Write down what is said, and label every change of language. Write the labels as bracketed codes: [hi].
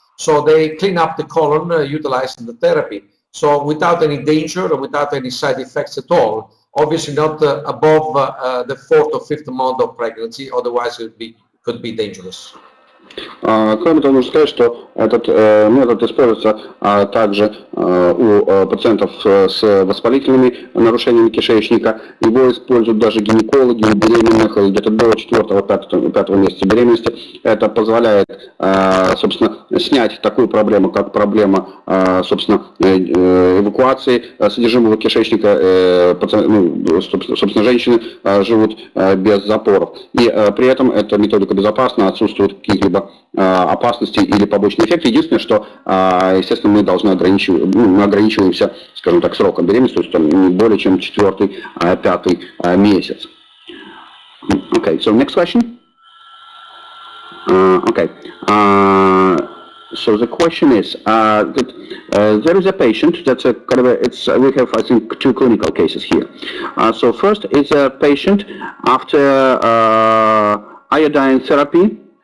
[en] So they clean up the colon utilizing the therapy. So without any danger or without any side effects at all. Obviously not above the 4th or 5th month of pregnancy, otherwise it could be dangerous. [ru] Кроме того, нужно сказать, что этот метод используется также у пациентов с воспалительными нарушениями кишечника. Его используют даже гинекологи у беременных где-то до 4-5 месяца беременности. Это позволяет, собственно, снять такую проблему, как проблема, собственно, эвакуации содержимого кишечника. Собственно, женщины живут без запоров. И при этом эта методика безопасна, отсутствуют какие-либо опасности или побочные эффекты. Единственное, что, естественно, мы должны ограничиваемся, скажем так, сроком беременности, то есть там, не более чем 4-5 месяц. [en] Okay, so next question. Okay. So the question is that there is a patient that's a kind of we have, I think, two clinical cases here. So first is a patient after iodine therapy.